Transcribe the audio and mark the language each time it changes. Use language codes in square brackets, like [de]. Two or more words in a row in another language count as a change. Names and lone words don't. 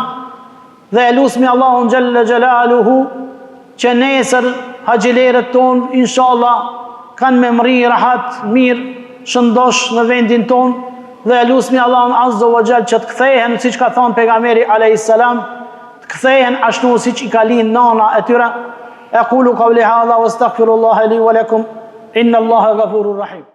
[sq] Dhe e lusmi Allahun [ar] جل جلاله [sq] që nesër haxhilerët ton inshallah kanë me mri rahat, mirë, shëndosh në vendin ton. Dhe e lusmi Allahun [ar] عز وجل [sq] që të kthehen siç ka thënë pejgamberi [ar] عليه السلام, [sq] të kthehen ashtu siç i ka linë nana e tyre. [ar] أقول قولي هذا وأستغفر الله لي ولكم إن الله غفور رحيم.